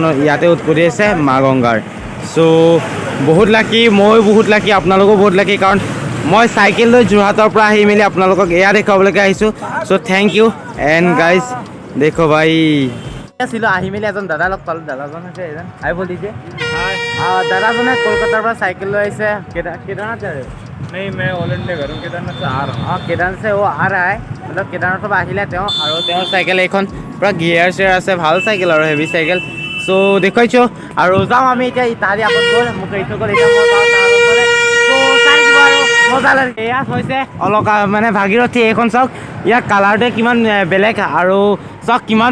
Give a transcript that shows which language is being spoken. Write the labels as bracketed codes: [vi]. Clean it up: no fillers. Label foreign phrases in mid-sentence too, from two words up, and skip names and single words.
[as] ইয়াতে উৎপত্তি হৈছে মা গংগাৰ চ' বহুত লাকি মই বহুত লাকি আপোনালোকো বহুত লাকি কাৰণ মই চাইকেল লৈ যোৰহাটৰ পৰা আহি মেলি আপোনালোকক এয়া দেখুৱাবলৈকে আহিছোঁ চ' [en] thank you and guys [as] দেখো ভাই আছিলোঁ আহি মেলি এজন দাদা লগ পালোঁ দাদাজন হৈছে এজন আই বলিছে দাদাজনে কলকাতাৰ পৰা চাইকেল লৈ আহিছে কেদাৰনাথ [hi] नहीं मैं [en] all India [hi] घर हूँ केदारनाथ से आ रहा हूँ [as] অঁ কেদাৰনাথ [hi] से वो आ रहा है मतलब [as] কেদাৰনাথৰ পৰা আহিলে তেওঁ আৰু তেওঁৰ চাইকেল এইখন পূৰা গিয়াৰ চেয়াৰ আছে ভাল চাইকেল আৰু হেভি চাইকেল চ' দেখুৱাইছোঁ আৰু যাওঁ আমি এতিয়া তাহাঁতি আগত গ'ল মোক এৰি থৈ গ'ল এতিয়া মই যাওঁ তাৰ ওচৰলৈ চ' চাই দিব আৰু মজা লাগে এয়া হৈছে অলকা মানে ভাগীৰথী এইখন চাওক ইয়াৰ কালাৰটোৱে কিমান বেলেগ আৰু চাওক কিমান